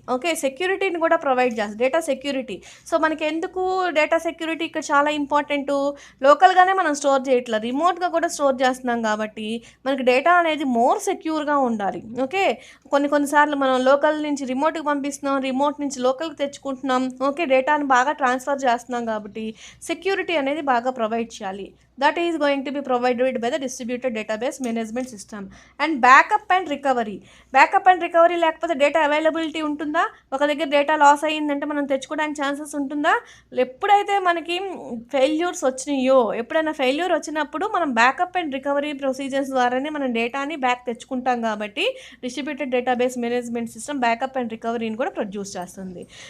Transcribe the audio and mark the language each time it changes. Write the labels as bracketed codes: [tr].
[te] Okay, సెక్యూరిటీని కూడా provide చేస్తుంది, డేటా సెక్యూరిటీ. సో మనకి ఎందుకు డేటా సెక్యూరిటీ ఇక్కడ చాలా ఇంపార్టెంట్, లోకల్గానే మనం స్టోర్ చేయట్లేదు, రిమోట్గా కూడా స్టోర్ చేస్తున్నాం కాబట్టి మనకి డేటా అనేది మోర్ సెక్యూర్గా ఉండాలి. ఓకే, కొన్నిసార్లు మనం లోకల్ నుంచి రిమోట్కి పంపిస్తున్నాం, రిమోట్ నుంచి లోకల్కి తెచ్చుకుంటున్నాం. ఓకే, డేటాను బాగా ట్రాన్స్ఫర్ చేస్తున్నాం కాబట్టి సెక్యూరిటీ అనేది బాగా ప్రొవైడ్ చేయాలి. [en] that is going to be provided by the distributed database management system. And backup and recovery [te] లేకపోతే డేటా అవైలబిలిటీ ఉంటుందా, ఒక దగ్గర డేటా లాస్ అయ్యిందంటే మనం తెచ్చుకోవడానికి ఛాన్సెస్ ఉంటుందా. ఎప్పుడైతే మనకి ఫెయిల్యూర్స్ వచ్చినాయో, ఎప్పుడైనా ఫెయిల్యూర్ వచ్చినప్పుడు మనం బ్యాకప్ అండ్ రికవరీ ప్రొసీజర్స్ ద్వారానే మనం డేటాని బ్యాక్ తెచ్చుకుంటాం కాబట్టి distributed database management system backup and రికవరీని కూడా ప్రొడ్యూస్ చేస్తుంది.